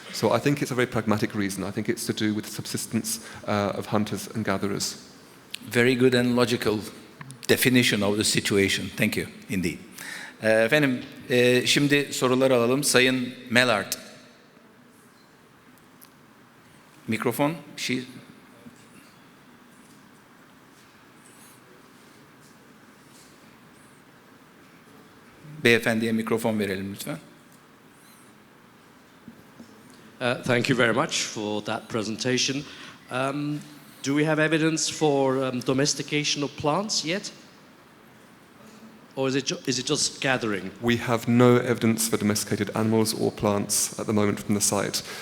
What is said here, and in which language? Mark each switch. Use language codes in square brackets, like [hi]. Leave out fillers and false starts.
[en] So I think it's a very pragmatic reason. I think it's to do with the subsistence of hunters and gatherers. Very good and logical definition of the situation. Thank you indeed. [tr] Efendim, şimdi sorular alalım. Sayın Mellard. Mikrofon, bir şey... Beyefendiye mikrofon verelim lütfen. [en] Thank you very much for that presentation. Do we have evidence for domestication of plants yet? Or is it just gathering? We have no evidence for domesticated animals or plants at the moment from the site.